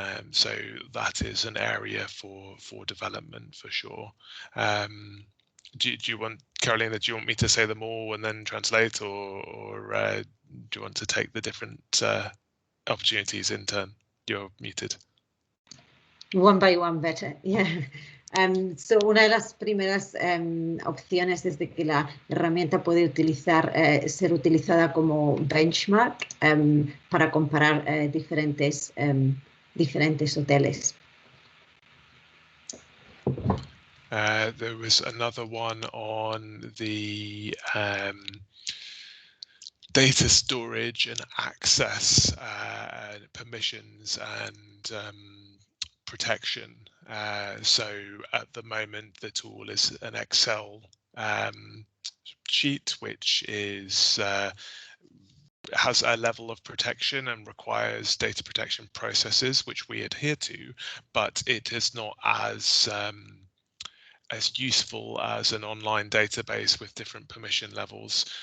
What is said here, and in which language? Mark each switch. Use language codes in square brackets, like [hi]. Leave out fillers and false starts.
[en] So that is an area for development for sure. Do you want, Carolina, do you want me to say them all and then translate, or do you want to take the different opportunities in turn? You're muted. One by one, better, yeah. [es] So una de las primeras opciones es de que la herramienta puede ser utilizada como benchmark para comparar diferentes hoteles. [en] There was another one on the data storage and access, permissions and protection. So at the moment, the tool is an Excel sheet, which is has a level of protection and requires data protection processes, which we adhere to, but it is not as useful as an online database with different permission levels.